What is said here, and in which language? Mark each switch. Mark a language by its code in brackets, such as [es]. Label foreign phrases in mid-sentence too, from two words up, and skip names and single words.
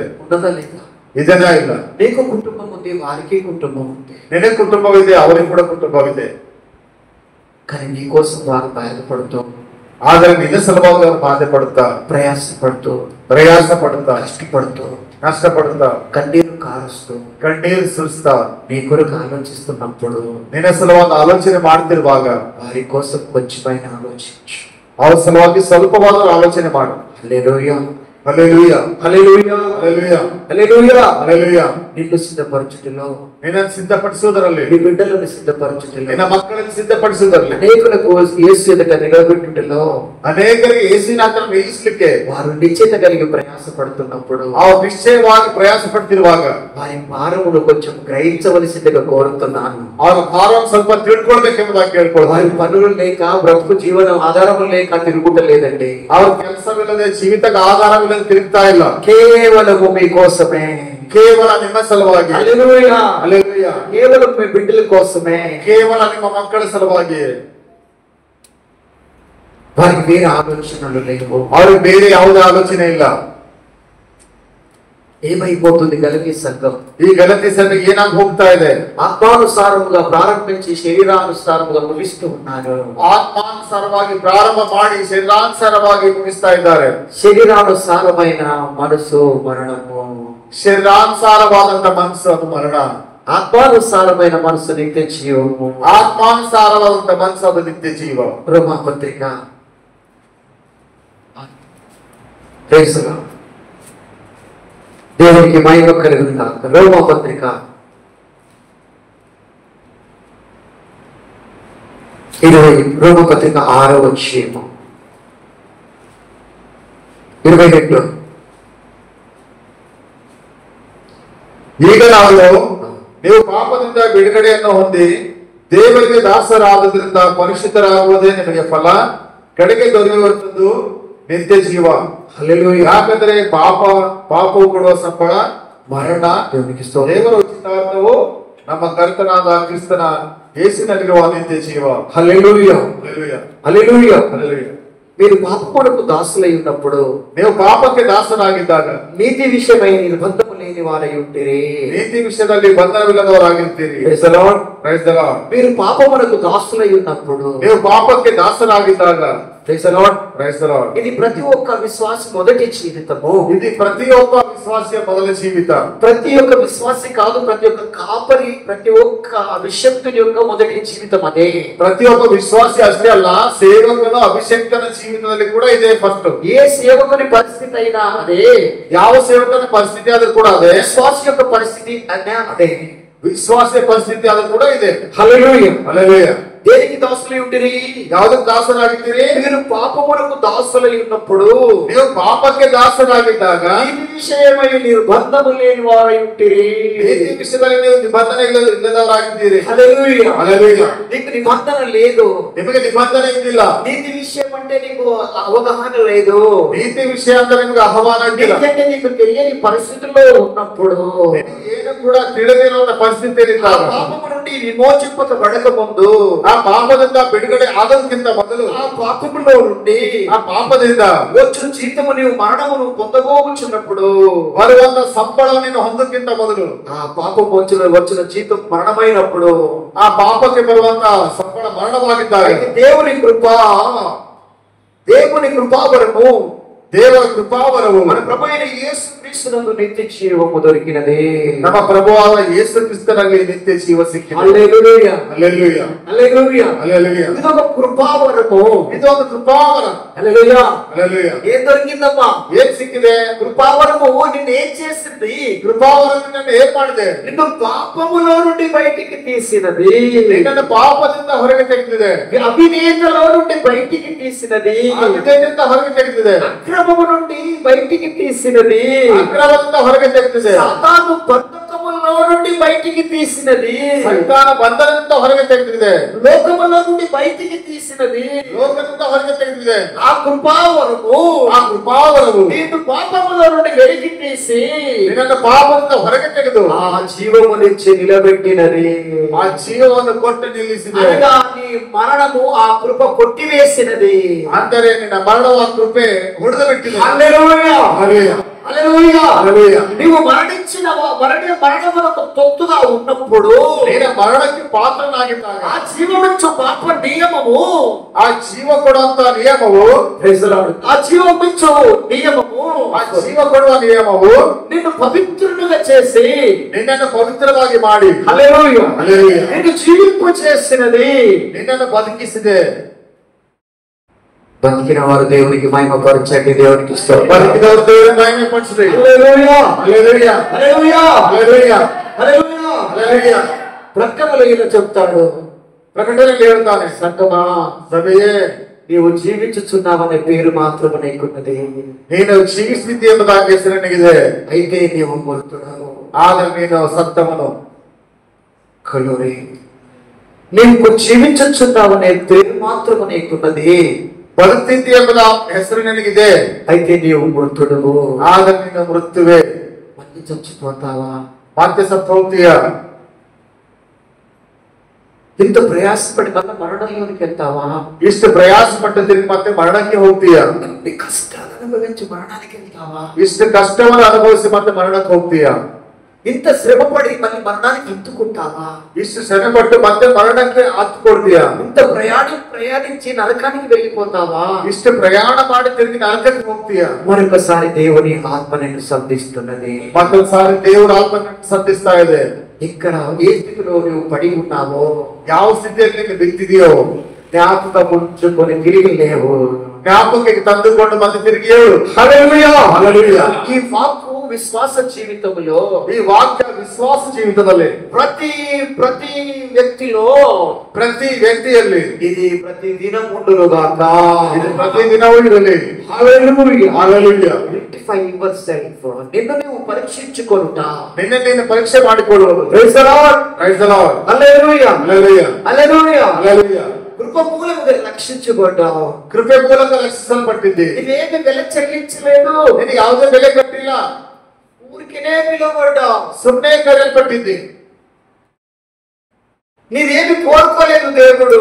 [te] ఉన్నదా లేదా? [kn] ಇದನ್ನ ಇಲ್ಲ. [te] నీకు కుటుంబం ఉంది, వారికి కుటుంబం ఉంది. [kn] ನಿನಗೆ ಕುಟುಂಬವಿದೆ, ಅವರಿಗೆ ಕೂಡ ಕುಟುಂಬವಿದೆ. [te] కానీ నీ కోసం వారు బాధపడుతూ, [kn] ಆದರೆ ನಿನ್ನ ಸಲುವಾಗಿ ಅವರು ಬಾಧೆ ಪಡುತ್ತಾ, [te] ప్రయాసపడుతూ, [kn] ಪ್ರಯಾಸ ಪಡುತ್ತಾ, [te] కష్టపడుతూ, [kn] ನಷ್ಟಪಡುತ್ತಾ, [te] కన్నీరు కారుస్తూ, [kn] ಕಣ್ಣೀರು ಸುರಿಸ್ತಾ, [te] నీ కొరకు ఆలోచిస్తున్నప్పుడు [kn] ನಿನ್ನ ಸಲುವಾಗಿ ಆಲೋಚನೆ ಮಾಡ್ತಿರುವಾಗ [te] వారి కోసం కొంచెమైనా ఆలోచించు. [kn] ಅವ್ರ ಸಲುವಾಗಿ ಸ್ವಲ್ಪವಾದರೂ ಆಲೋಚನೆ ಮಾಡು. [te] హల్లెలూయా. హల్లెలూయా హల్లెలూయా హల్లెలూయా హల్లెలూయా హల్లెలూయా. నిన్ను సిద్ధపరచుటలో, [kn] ನಿನ್ನನ್ನು ಸಿದ್ಧಪಡಿಸುವುದರಲ್ಲಿ, [te] నీ బిడ్డలను సిద్ధపరచుటలో, [kn] ನಿನ್ನ ಮಕ್ಕಳನ್ನು ಸಿದ್ಧಪಡಿಸುವುದರಲ್ಲಿ, [te] అనేకులకు యేసు ఎదుట నిలబెట్టుటలో, [kn] ಅನೇಕರಿಗೆ ಯೇಸುವಿನ ಹತ್ರ ನಿಲ್ಲಿಸಲಿಕ್ಕೆ [te] వారు నిశ్చయత కలిగి ప్రయాసపడుతున్నప్పుడు, [kn] ಅವರು ನಿಶ್ಚಯವಾಗಿ ಪ್ರಯಾಸ ಪಡ್ತಿರುವಾಗ [te] వారి భారమును కొంచెం గ్రహించవలసిందిగా కోరుతున్నాను. [kn] ಅವರ ಭಾರವನ್ನು ಸ್ವಲ್ಪ ತಿಳ್ಕೊಳ್ಬೇಕೆಂಬುದಾಗಿ ಕೇಳ್ಕೊಳ್ತಾರೆ. [te] వారి పనులు లేక, బ్రతుకు జీవనం ఆధారం లేక తిరుగుటలేదండి. [kn] ಅವ್ರ ಕೆಲಸವಿಲ್ಲದೆ, ಜೀವಿತಕ್ಕೆ ಆಧಾರವಿಲ್ಲದೆ ತಿರುಗ್ತಾ ಇಲ್ಲ. [te] కేవలము మీకోసమే, [kn] ಕೇವಲ ನಿಮ್ಮ ಸಲುವಾಗಿ. [te] హల్లెలూయా [kn] ಹಲ್ಲೆಲೂಯಾ. [te] కేవలం మీ బిడ్డల కోసమే, [kn] ಕೇವಲ ನಿಮ್ಮ ಮಕ್ಕಳ ಸಲುವಾಗಿ. [te] వారికి వేరే ఆలోచనలు లేవు. [kn] ಅವ್ರಿಗೆ ಬೇರೆ ಯಾವುದೇ ಆಲೋಚನೆ ಇಲ್ಲ. [te] ఏమైపోతుంది గలతీ సంఘం? [kn] ಈ ಗಲತಿ ಸಂಘ ಏನಾಗಿ ಹೋಗ್ತಾ ಇದೆ? [te] ఆత్మానుసారముగా ప్రారంభించి శరీరానుసారముగా ముగిస్తూ ఉన్నారు. [kn] ಆತ್ಮಾನುಸಾರವಾಗಿ ಪ್ರಾರಂಭ ಮಾಡಿ ಶರೀರಾನುಸಾರವಾಗಿ ಮುಗಿಸ್ತಾ ಇದ್ದಾರೆ. [te] శరీరానుసారమైన మనసు మరణము, [kn] ಶರೀರಾನುಸಾರವಾದಂತ ಮನಸ್ಸು ಅದು ಮರಣ. [te] ఆత్మానుసారమైన మనసు నిత్య జీవము. [kn] ಆತ್ಮಾನುಸಾರವಾದಂತ ಮನಸ್ಸು ಅದು ನಿತ್ಯ ಜೀವ. [te] రోమాపత్రిక తెలుసుగా, దేవునికి మహిమ కలుగును గాక. రోమాపత్రిక 20, రోమపత్రిక 6వ అధ్యాయము 22. [kn] ಈಗ ನೀವು ಪಾಪದಿಂದ ಬಿಡುಗಡೆಯನ್ನು ಹೊಂದಿ ದೇವರಿಗೆ ದಾಸರಾದದ್ರಿಂದ ಪರಿಶುದ್ಧರಾಗುವುದೇ ನಿಮಗೆ ಫಲ, ಕಡೆಗೆ ದೊರೆಯುವಂಥದ್ದು ನಿತ್ಯ ಜೀವ. [te] హల్లెలూయా. [kn] ಯಾಕಂದ್ರೆ ಪಾಪವು ಕೊಡುವ ಸಂಬಳ ಮರಣ, [te] దేవునికి స్తోత్రం. [kn] ದೇವರ ಉಚಿತಾರ್ಥವು ನಮ್ಮ ಕರ್ತನಾದ ಕ್ರಿಸ್ತನ ಯೇಸುವಿನಲ್ಲಿರುವ ನಿತ್ಯ ಜೀವ. [te] హల్లెలూయా [kn] ಹಲ್ಲೆಲೂಯಾ [te] హల్లెలూయా. [kn] ಹಲ್ಲೆಲೂಯಾ. [te] మీరు పాపమునకు దాసులై ఉన్నప్పుడు, [kn] ನೀವು ಪಾಪಕ್ಕೆ ದಾಸರಾಗಿದ್ದಾಗ [te] నీతి విషయమై నిర్బంధము లేని వారై ఉంటిరి. [kn] ನೀತಿ ವಿಷಯದಲ್ಲಿ ಬಂಧನವಿಲ್ಲದವರಾಗಿರ್ತೀರಿ. [en] Praise the Lord. Praise the Lord. [te] మీరు పాపమునకు దాసులై ఉన్నప్పుడు, [kn] ನೀವು ಪಾಪಕ್ಕೆ ದಾಸರಾಗಿದ್ದಾಗ, [en] Praise the Lord. Praise the Lord. [te] ఇది ప్రతి ఒక్క విశ్వాసి మొదటి జీవితము. [kn] ಇದು ಪ್ರತಿಯೊಕ್ಕ ವಿಶ್ವಾಸಿಯ ಮೊದಲ ಜೀವಿತ. [te] ప్రతి ఒక్క విశ్వాసి కాదు, ప్రతి ఒక్క కాపరి, ప్రతి ఒక్క అభిషక్తుని యొక్క మొదటి జీవితం అదే. [kn] ಪ್ರತಿ ಒಬ್ಬ ವಿಶ್ವಾಸಿ ಅಷ್ಟೇ ಅಲ್ಲ, ಸೇವಕನು ಅಭಿಷೇಕನ ಜೀವಿತದಲ್ಲಿ ಕೂಡ ಇದೆ ಫಸ್ಟ್. [te] ఏ సేవకుని పరిస్థితి అయినా అదే, [kn] ಯಾವ ಸೇವಕನ ಪರಿಸ್ಥಿತಿ ಆದ್ರೂ ಕೂಡ ಅದೇ, [te] విశ్వాసి యొక్క పరిస్థితి అదే. [kn] ವಿಶ್ವಾಸಿಯ ಪರಿಸ್ಥಿತಿ ಆದ್ರೂ ಕೂಡ ಇದೆ. [te] హల్లెలూయా. [kn] ಹಲ್ಲೆಲೂಯಾ. [te] దేనికి దాసులై ఉంటిరి? [kn] ಯಾವುದಕ್ಕೆ ದಾಸರಾಗಿದ್ದೀರಿ? [te] మీరు పాపమునకు దాసులై ఉన్నప్పుడు, [kn] ನೀವು ಪಾಪಕ್ಕೆ ದಾಸರಾಗಿದ್ದಾಗ [te] నీతి విషయమై నిర్బంధము లేని వారై ఉంటిరి. [kn] ನೀತಿ ವಿಷಯದಲ್ಲಿ ನೀವು ನಿಬಂಧನೆ ಇಲ್ಲದವರಾಗಿದ್ದೀರಿ. [te] హల్లెలూయా. [kn] ಹಲ್ಲೆಲೂಯಾ. [te] నీకు నిబంధన లేదు, [kn] ನಿಮಗೆ ನಿಬಂಧನೆ ಇದ್ದಿಲ್ಲ. [te] నీతి విషయం అంటే నీకు అవగాహన లేదు, [kn] ನೀತಿ ವಿಷಯ ಅಂದ್ರೆ ನಿಮ್ಗೆ ಆಹ್ವಾನ ಇದ್ದಿಲ್ಲ. [te] నీకంటే నీకు తెలియని పరిస్థితుల్లో ఉన్నప్పుడు, [kn] ಏನು ಕೂಡ ತಿಳಿದಿರುವಂತ ಪರಿಸ್ಥಿತಿ ఆ ಇದ್ದಾಗ, [te] పాపము నుండి విమోచింపబడక ముందు, [kn] ಆ ಪಾಪದಿಂದ ಬಿಡುಗಡೆ ಆಗೋದಕ್ಕಿಂತ ಮೊದಲು, [te] ఆ పాపములో నుండి [kn] ಆ ಪಾಪದಿಂದ [te] వచ్చిన జీతము నీవు మరణమును పొందబోచున్నప్పుడు, [kn] ಬರುವಂತ ಸಂಬಳ ನೀನು ಹೊಂದಕ್ಕಿಂತ ಮೊದಲು, [te] ఆ పాపం వచ్చిన జీతం మరణమైనప్పుడు, [kn] ಆ ಪಾಪಕ್ಕೆ ಬರುವಂತ ಸಂಬಳ ಮರಣವಾಗಿದ್ದಾಗ, [te] అయితే దేవుని కృపావరము, [kn] ದೇವರ ಕೃಪಾವರವು [te] మన ప్రభు అయిన యేసు క్రీస్తునందు నిత్య జీవము దొరికినది. [kn] ನಮ್ಮ ಪ್ರಭುವಾದ ಯೇಸು ಕ್ರಿಸ್ತನಲ್ಲಿ ನಿತ್ಯ ಜೀವ ಸಿಕ್ಕಿದೆ. [te] హల్లెలూయా. [kn] ಹಲ್ಲೆಲೂಯಾ. [te] హల్లెలూయా. [kn] ಹಲ್ಲೆಲೂಯಾ. [te] ఇదొక కృపావరము. [kn] ಇದೊಂದು ಕೃಪಾವರ. [te] హల్లెలూయా. [kn] ಹಲ್ಲೆಲೂಯಾ. [te] ఏం దొరికిందమ్మా? [kn] ಏನ್ ಸಿಕ್ಕಿದೆ? [te] కృపావరము నిన్ను ఏం చేసింది? [kn] ಕೃಪಾವರ ನಿನ್ನನ್ನು ಏನ್ ಮಾಡಿದೆ? [te] నిన్ను పాపములో నుండి బయటికి తీసినది, [kn] ನಿನ್ನನ್ನು ಪಾಪದಿಂದ ಹೊರಗೆ ತೆಗೆದಿದೆ. [te] అవినేతలో నుండి బయటికి తీసినది, [kn] ಅವಿಧೇಯತೆಯಿಂದ ಹೊರಗೆ ತೆಗೆದಿದೆ. [te] అక్రమము నుండి బయటికి తీసినది, [kn] ಅಕ್ರಮದಿಂದ ಹೊರಗೆ ತೆಗೆದಿದೆ. [te] సాతాను బంధకములో నుండి బయటికి తీసినది, [kn] ಸೈತಾನ ಬಂಧನದಿಂದ ಹೊರಗೆ ತೆಗೆದಿದೆ. [te] లోకములో నుండి బయటికి తీసినది. [kn] ಲೋಕದಿಂದ ಹೊರಗೆ ತೆಗೆದಿದೆ. [te] ఆ కృపావరము, [kn] ಆ ಕೃಪಾವರವು [te] నిన్ను పాపములో నుండి వెలికి తీసి [kn] ನಿನ್ನನ್ನು ಪಾಪದಿಂದ ಹೊರಗೆ ತೆಗೆದು [te] ఆ జీవము నుంచి నిలబెట్టినది. [kn] ಆ ಜೀವವನ್ನು ಕೊಟ್ಟು ನಿಲ್ಲಿಸಿದೆ. [te] అనగా నీ మరణము ఆ కృప కొట్టివేసినది. [kn] ಅಂದರೆ ನಿನ್ನ ಮರಣವ ಕೃಪೆ ಹೊಡೆದು ಬಿಟ್ಟಿದೆ. [te] హల్లెలూయా. [kn] ಹಲ್ಲೆಲೂಯಾ. [te] హల్లెలూయా. హల్లెలూయా. నీవు మరణమునకు తొత్తుగా ఉన్నప్పుడు, [kn] ನೀನ ಮರಣಕ್ಕೆ ಪಾತ್ರನಾಗಿದ್ದಾಗ [te] ఆ జీవమిచ్చు పాప నియమము, [kn] ಆ ಜೀವ ಕೊಡುವಂತ ನಿಯಮವು, [te] ఆ జీవమిచ్చు నియమము, [kn] ಆ ಜೀವ ಕೊಡುವ ನಿಯಮವು [te] నిన్ను పవిత్రునిగా చేసి, [kn] ನಿನ್ನನ್ನು ಪವಿತ್ರವಾಗಿ ಮಾಡಿ, [te] హల్లెలూయా, హల్లెలూయా, నిన్ను జీవింప చేసినది. [kn] ನಿನ್ನನ್ನು ಬದುಕಿಸಿದೆ. [te] బతికిన వారు దేవునికి మహిమపరచండి. దేవునికి స్తోత్రం. బతికినవారు దేవుని మహిమపరచండి. హల్లెలూయా హల్లెలూయా హల్లెలూయా హల్లెలూయా హల్లెలూయా హల్లెలూయా. ప్రకటనలో ఇలా చెప్తాడు, ప్రకటన లేవుతానే సంగమా సభయే నీవు జీవించుచున్నావనే పేరు మాత్రం నీకున్నది, నేను జీవిస్థితి [kn] ಎಂಬುದಾಗಿ ಹೆಸರಿನಿಗಿದೆ. [te] అయితే నీవు మృతుడవు. [kn] ಆದರೆ ನೀನು ಸತ್ತವನು. [te] కలురి నీవు జీవించుచున్నావనే పేరు మాత్రం నీకున్నది, [kn] ಬದುಕ್ತಿದ್ದಿ ಎಂಬುದ ಹೆಸರು ನಿನಗಿದೆ. [te] అయితే నీవు మృతుడవు. [kn] ಆದರೆ ನೀನು ಮೃತ್ಯುವೆ. [te] మళ్ళీ చచ్చిపోతావా? [kn] ಮತ್ತೆ ಸತ್ತು ಹೋಗ್ತೀಯ. [te] ఇంత ప్రయాసపడి మళ్ళీ మరణంలోనికి వెళ్తావా? [kn] ಇಷ್ಟು ಪ್ರಯಾಸ ಪಟ್ಟು ತಿರುಗಿ ಮತ್ತೆ ಮರಣಕ್ಕೆ ಹೋಗ್ತೀಯ. [te] ఇన్ని కష్టాలు అనుభవించి మరణానికి వెళ్తావా? [kn] ಇಷ್ಟು ಕಷ್ಟವನ್ನು ಅನುಭವಿಸಿ ಮತ್ತೆ ಮರಣಕ್ಕೆ ಹೋಗ್ತೀಯ. [te] ఇంత శ్రమపడి మళ్ళీ మరణానికి హత్తుకుంటావా? [kn] ಇಷ್ಟು ಶ್ರಮೆ ಪಟ್ಟು ಮತ್ತೆ ಮರಣಕ್ಕೆ ಹತ್ತಿಕೊಡ್ತೀಯ. [te] ఇంత ప్రయాణించి నరకానికి వెళ్ళిపోతావా? [kn] ಇಷ್ಟು ಪ್ರಯಾಣ ಮಾಡಿ ತಿರುಗಿ ನರಕಕ್ಕೆ ಹೋಗ್ತೀಯ. [te] మరొకసారి దేవుని ఆత్మ నిన్ను సంధిస్తున్నది. [kn] ಮತ್ತೊಂದ್ಸಾರಿ ದೇವರ ಆತ್ಮ ಸಂಧಿಸ್ತಾ ಇದೆ. [te] ఇక్కడ ఏ స్థితిలో నువ్వు పడి ఉన్నావో, [kn] ಯಾವ ಸ್ಥಿತಿಯಲ್ಲಿ ನೀನು ಬಿದ್ದಿದೆಯೋ [te] జ్ఞాపకం ఉంచుకొని తిరిగి లేవు. [kn] ಜ್ಞಾಪಕಕ್ಕೆ ತಂದುಕೊಂಡು ಮತ್ತೆ ತಿರುಗಿ ಹೇಳು. [te] హల్లెలూయా హల్లెలూయా. ఈ వాక్కు విశ్వాస జీవితంలో, [kn] ಈ ವಾಕ್ಯ ವಿಶ್ವಾಸ ಜೀವಿತದಲ್ಲಿ [te] ప్రతి వ్యక్తిలో [kn] ಪ್ರತಿ ವ್ಯಕ್ತಿಯಲ್ಲಿ [te] ఇది ప్రతి దినం ఉండునుగాక. [kn] ಇದು ಪ್ರತಿದಿನವೂ ಇರಲಿ. [te] హల్లెలూయా [kn] ಹಲ್ಲೆಲೂಯಾ. [en] Identify yourself. [te] నిన్ను నువ్వు పరీక్షించుకొనుట. [kn] ನಿನ್ನೆ ನೀನು ಪರೀಕ್ಷೆ ಮಾಡಿಕೊಳ್ಳುವುದು. [en] Praise the Lord. Praise the Lord. [te] హల్లెలూయా హల్లెలూయా. హల్లెలూయా. హల్లెలూయా. కృప మూలముగా రక్షించబడ్డావు. [kn] ಕೃಪೆ ಮೂಲಕ ರಕ್ಷಿಸಲ್ಪಟ್ಟಿದ್ದಿ. [te] నీవేమి వెల చెల్లించలేదు. [kn] ನಿನಗೆ ಯಾವುದೇ ಬೆಲೆ ಕಟ್ಟಿಲ್ಲ. [te] ఊరికినే పిలువబడ్డావు. [kn] ಸುಮ್ಮನೆ ಕರೆಯಲ್ಪಟ್ಟಿದ್ದಿ. [te] నీవేమి కోరుకోలేదు దేవుడు.